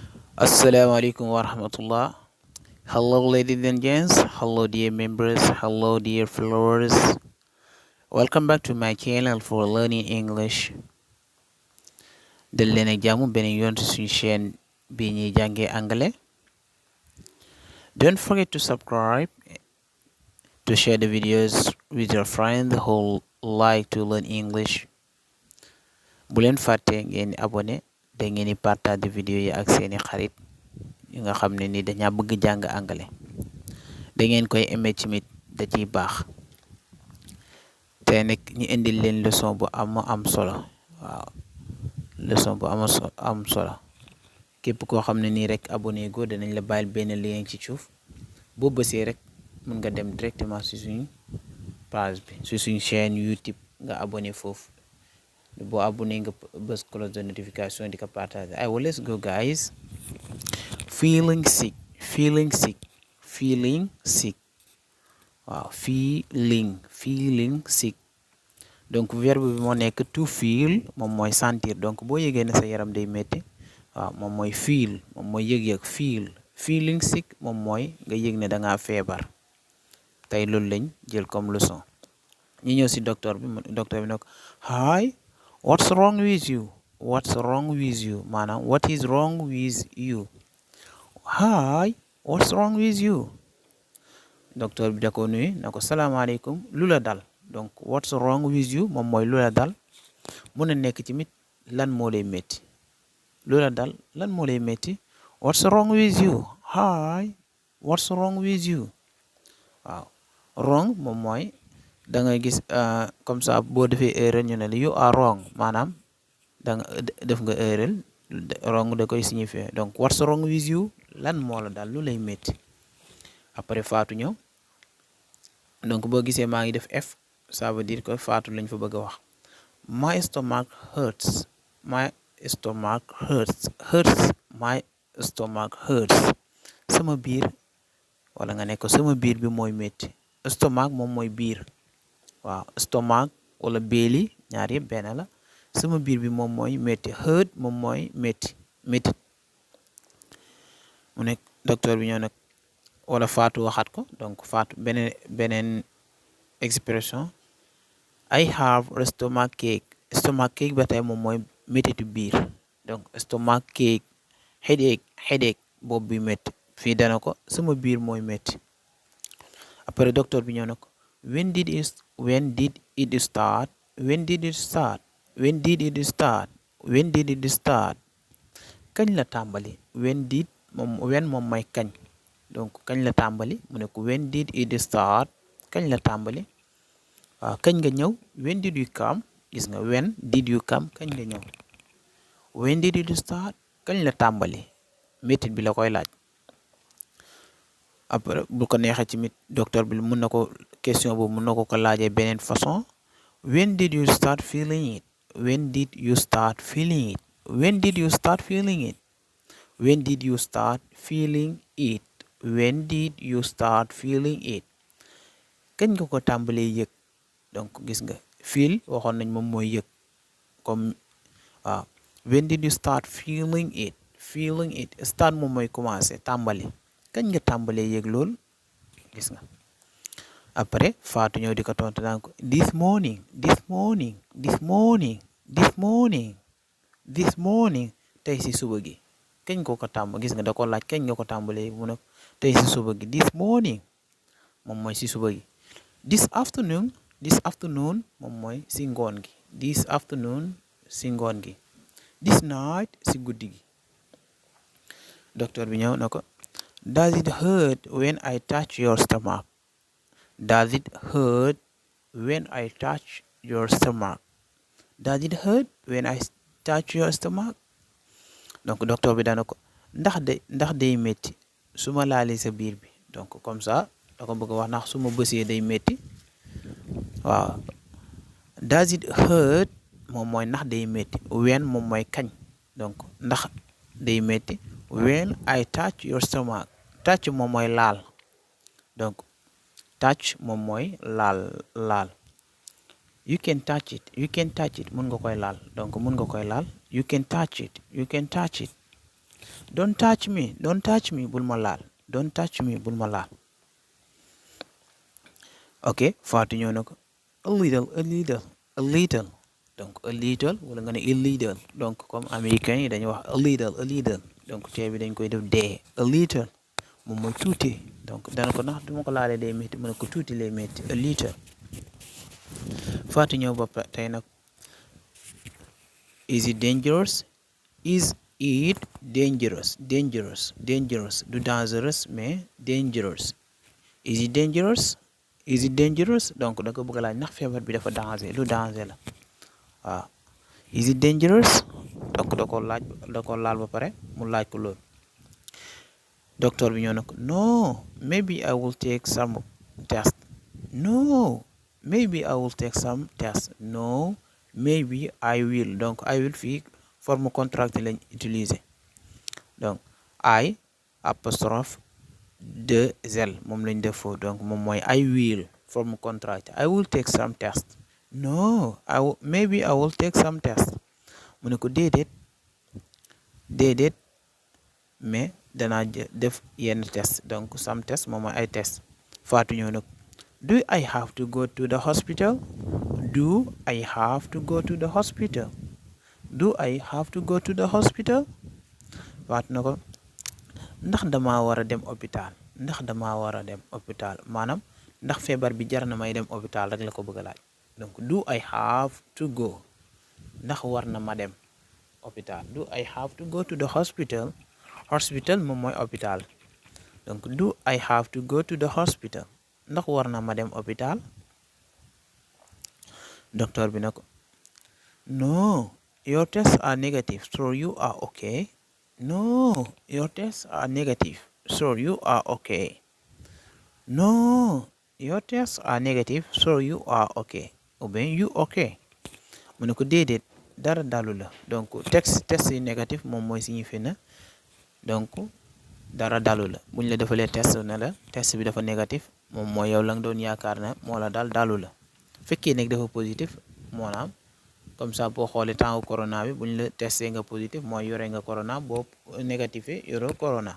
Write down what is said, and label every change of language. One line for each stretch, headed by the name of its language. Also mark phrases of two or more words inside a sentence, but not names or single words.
Arabic: السلام عليكم ورحمة الله.
English: Hello, ladies and gents. Hello, dear members. Hello, dear followers. Welcome back to my channel for learning English.
Wolof: dal leen ak jàmm beneen yoon ci suñu chaîne bi ñuy jàngee anglais.
English: Don't forget to subscribe, to share the videos with your friends who like to learn English.
Wolof: bu leen fàtte ngeen abonné da ngeen di partage vidéo yi ak seeni xarit yi nga xam ne ni dañaa bëgg jàng anglais. da ngeen koy aimé tamit da ciy baax. te nag ñu indil leen leçon bu am solo. waaw leçon bu am solo képp koo xam ne nii rek abonné go danañ la bàyyil benn lien ci suuf boo bësee rek mën nga dem directement ci suñu page bi ci suñu chaîne YouTube nga abonné foofu. boo abonné nga bës
French: cloche de notification
Wolof: di ko partager. Aywa,
English: let's go guys. Feeling sick. waaw feeling sick.
Wolof: donc verbe bi moo nekk
English: to feel,
Wolof: moom mooy sentir. donc boo yëgee ne sa yaram day metti waaw moom mooy feel, moom mooy yëg-yëg
English: feeling sick
Wolof: moom mooy nga yëg ne da ngaa feebar. tey loolu lañ jël
French: comme leçon.
Wolof: ñu ñëw si docteur bi nag
English: hi, what's wrong with you
Wolof: maanaam
English: what is wrong with you. hi, what's wrong with you.
Wolof: docteur bi da ko nuyu na ko salaamaaleykum, lu la dal. donc
English: what's wrong with you
Wolof: moom mooy lu la dal. mun na nekk tamit lan moo lay métti. lu la dal lan moo lay métti.
English: what's wrong with you. hi, what's wrong with you.
Wolof: waaw wrong moom mooy da ngay gis
French: comme ça
Wolof: boo defee erreur ñu ne la
English: you are wrong,
Wolof: maanaam da nga def nga erreur. wrong da koy signifier. donc
English: what's wrong with you
Wolof: lan moo la dal, lu lay métti. après faatu ñëw. donc boo gisee maa ngi def F,
French: ça veut dire que
Wolof: faatu lañ fa bëgg a wax.
English: my stomach hurts.
Wolof: sama biir, wala nga ne ko sama biir bi mooy métti. stomach moom mooy biir. waaw stomach wala belly ñaar yëpp benn la. sama biir bi moom mooy métti. hurt moom mooy métti. mu nekk docteur bi ñëw nag wala faatu waxaat ko. donc faatu beneen expression.
English: I have stomach ache
Wolof: ba tey moom mooy méttitu biir. donc
English: stomach ache, headache
Wolof: boobu bi métti. fii dana ko sama biir mooy métti. après docteur bi ñëw na ko
English: when did it start.
Wolof: kañ la tàmbali. when moom mooy kañ. donc kañ la tàmbali mu ne ko
English: when did it start.
Wolof: kañ la tàmbali. waaw kañ nga ñëw.
English: when did you come.
Wolof: gis nga
English: when did you come
Wolof: kañ nga ñëw.
English: when did it start
Wolof: kañ la tàmbali. métit bi la koy laaj. après bu ko neexee ci mit docteur bi mun na ko question boobu mun na ko laajee beneen façon.
English: when did you start feeling it. when did you start feeling it.
Wolof: kañ nga ko tàmbalee yëg. donc gis nga feel waxoon nañ moom mooy yëg comme waaw
English: when did you start feeling it.
Wolof: start moom mooy commencé tàmbali. kañ nga tàmbalee yëg lool. gis nga après faatu ñëw di ko tontu naan ko
English: this morning
Wolof: tey si suba gi. kañ ko gis nga da ko laaj kañ nga ko tàmbalee mu ne tey si suba gi.
English: this morning
Wolof: moom mooy si suba gi.
English: this afternoon
Wolof: moom mooy si ngoon gi.
English: this night
Wolof: si guddi gi. docteur bi ñëw na ko
English: does it hurt when I touch your stomach.
Wolof: donc docteur bi dana ko ndax day métti su ma laalee sa biir bi. donc
French: comme ça
Wolof: da ko bëgg a wax ndax su ma bësee day métti. waaw
English: does it hurt
Wolof: moom mooy ndax day métti. when moom mooy kañ. donc ndax day métti.
English: when I touch your stomach.
Wolof: touch moom mooy laal. donc touch moom mooy laal.
English: you can touch it.
Wolof: mun nga koy laal. donc mun nga koy laal.
English: you can touch it. don't touch me
Wolof: bul ma laal
English: don't touch me
Wolof: bul ma laal. ok Fatou ñëw na ko
English: a little
Wolof: donc
English: a little
Wolof: wala nga ne
English: a little
Wolof: donc
French: comme américain
Wolof: yi dañuy wax
English: a little
Wolof: donc tee bi dañ koy def dee
English: a little
Wolof: moom mooy tuuti donc dana ko ndax duma ko laalee day métti mu ne ko tuuti lay métti
English: a little.
Wolof: Fatou ñëw ba tey nag
English: is it dangerous is it dangerous
Wolof: du dangerous mais dangerous.
English: is it dangerous
Wolof: donc da ko bëgg a laaj ndax feebar bi dafa danger lu danger la waaw.
English: is it dangerous
Wolof: donc da ko laal ba pare mu laaj ko loolu. docteur bi ñëw na ko
English: no maybe I will take some test no maybe I will take some test no maybe I will
Wolof: donc
English: I will
Wolof: fii
French: forme contractée
Wolof: lañ utiliser donc I apostrophe de zel moom lañ def foofu donc moom mooy
English: I will
French: forme contractée
English: I will take some test
Wolof: no maybe I will take
English: some test
Wolof: mu ne ko déedéet mais danaa def yenn test donc some test moom mooy ay test. Fatou ñëw nag
English: do I have to go to the hospital do I have to go to the hospital Fatou
Wolof: na ko ndax damaa war a dem hôpital maanaam ndax feebar bi jar na may dem hôpital rek la ko bëgg a laaj donc
English: do I have to go
Wolof: ndax war na ma dem hôpital
English: do I have to go to the hospital
Wolof: moom mooy hôpital donc
English: do I have to go to the hospital
Wolof: ndax war na ma dem hôpital. docteur bi na ko
English: no your tests are negative so you are okay no your tests are negative so you are okay ou
Wolof: bien
English: you okay
Wolof: mu ne ko déedéet dara dalu la donc test yi négatif moom mooy signifie na donc dara dalu la buñ la defalee test ne la test bi dafa négatif moom mooy yow la nga doon yaakaar ne moo la dalu la fekkee nag dafa positif moonaam
French: comme ça
Wolof: boo xoolee temps corona bi buñ la testé nga positif mooy yore nga corona boo négatifé yore corona.